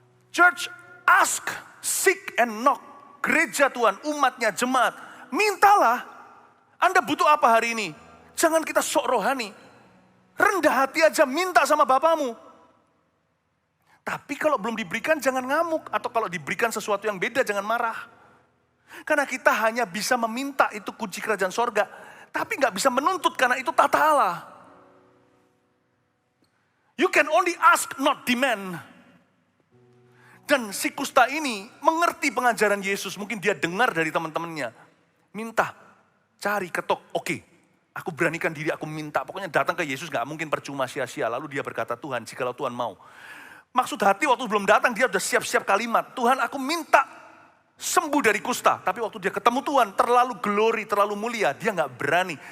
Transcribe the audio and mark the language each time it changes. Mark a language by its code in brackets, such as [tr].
[en] Church, ask, seek and knock. [id] Gereja Tuhan, umatnya, jemaat, mintalah. Anda butuh apa hari ini? Jangan kita sok rohani. Rendah hati aja, minta sama Bapamu. Tapi kalau belum diberikan jangan ngamuk. Atau kalau diberikan sesuatu yang beda jangan marah. Karena kita hanya bisa meminta, itu kunci kerajaan sorga. Tapi gak bisa menuntut karena itu tata Allah. [en] You can only ask, not demand. [id] Dan si kusta ini mengerti pengajaran Yesus. Mungkin dia dengar dari teman-temannya. Minta, cari, ketok. Oke, aku beranikan diri, aku minta. Pokoknya datang ke Yesus gak mungkin percuma sia-sia. Lalu dia berkata, Tuhan, jikalau Tuhan mau. Maksud hati waktu belum datang dia udah siap-siap kalimat. Tuhan, aku minta sembuh dari kusta. Tapi waktu dia ketemu Tuhan, terlalu glory, terlalu mulia. Dia gak berani.